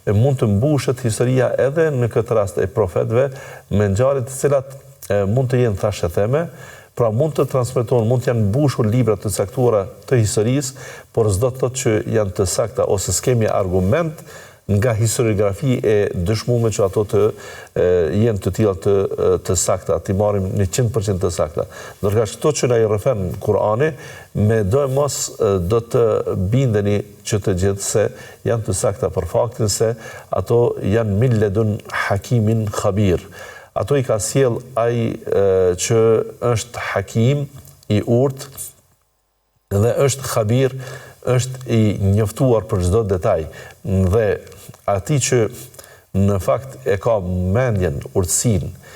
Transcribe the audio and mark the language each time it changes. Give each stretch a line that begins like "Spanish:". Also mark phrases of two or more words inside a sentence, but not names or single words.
Albanian: të mbushet historia edhe në këtë rast e profetëve me ngjarje të cilat mund të jenë thashë theme, pra mund të transmetohen, mund të janë mbushur libra të caktuara të historisë, por s'do të thotë që janë të sakta ose s'kemi argument nga historiografi e dëshmuar që ato të jenë të tilla të sakta, ti marrim në 100% të sakta. Ndërsa këto që na i rrefen Kur'ani, me do e mos do të bindeni që të gjithë se janë të sakta për faktin se ato janë
Arabic: من لدن حكيم خبير.
Albanian: Ato i ka sjell ai që është hakim i urtë dhe është khabir, është i njoftuar për çdo detaj, dhe ati që në fakt e ka mendjen, urtësinë